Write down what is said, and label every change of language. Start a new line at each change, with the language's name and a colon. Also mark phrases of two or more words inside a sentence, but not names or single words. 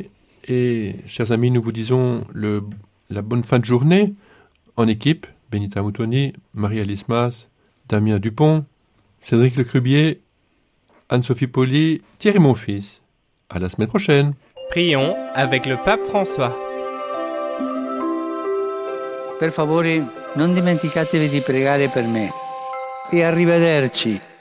French: Et chers amis, nous vous disons la bonne fin de journée en équipe. Benita Moutoni, Marie-Alice Mas, Damien Dupont, Cédric Lecrubier, Anne-Sophie Poli, Thierry Monfils. À la semaine prochaine. Prions avec le pape François.
Italian: Per favore, non dimenticatevi di pregare per me. E arrivederci.